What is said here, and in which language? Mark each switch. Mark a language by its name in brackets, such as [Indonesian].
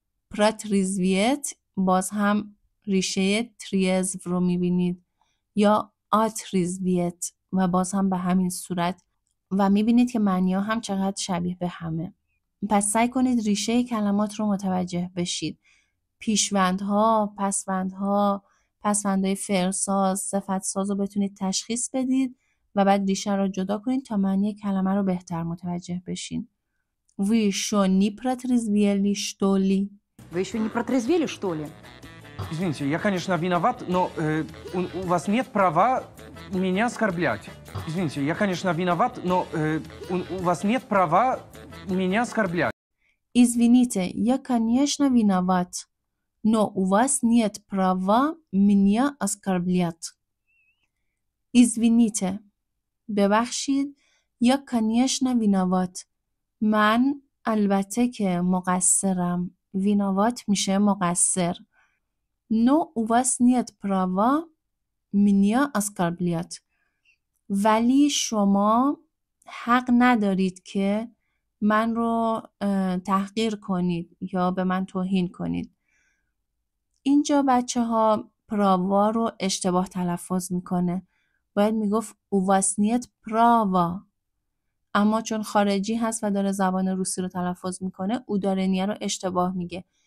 [Persian] پراتریزویت باز هم ریشه تریزو رو میبینید یا آتریزویت و باز هم به همین صورت و میبینید که معنی ها هم چقدر شبیه به همه. پس سعی کنید ریشه کلمات رو متوجه بشید. پیشوندها، پسوندها، پسوندهای فعلساز، صفتساز رو بتونید تشخیص بدید و بعد ریشه رو جدا کنید تا معنی کلمه رو بهتر متوجه بشین. [Russian] Вы еще не протрезвели, что ли? Вы еще не протрезвели, что ли? Извините, я, конечно, виноват, но у вас нет права меня оскорблять. Извините, я, конечно, виноват, но у вас нет права меня оскорблять. Извините, я, конечно, виноват, но у вас нет права меня оскорблять. Извините, ببخشید، я, конечно, виноват. [Persian] من البته که مقصرم. وینوات میشه مقصر. [Russian] Но у вас нет права меня оскорблять. [Persian] ولی شما حق ندارید که من رو تحقیر کنید یا به من توهین کنید. اینجا بچه ها پراوا رو اشتباه تلفظ میکنه. باید میگفت [Russian] او вас нет права. [Persian] اما چون خارجی هست و داره زبان روسی رو تلفظ میکنه او دارنیه رو اشتباه میگه.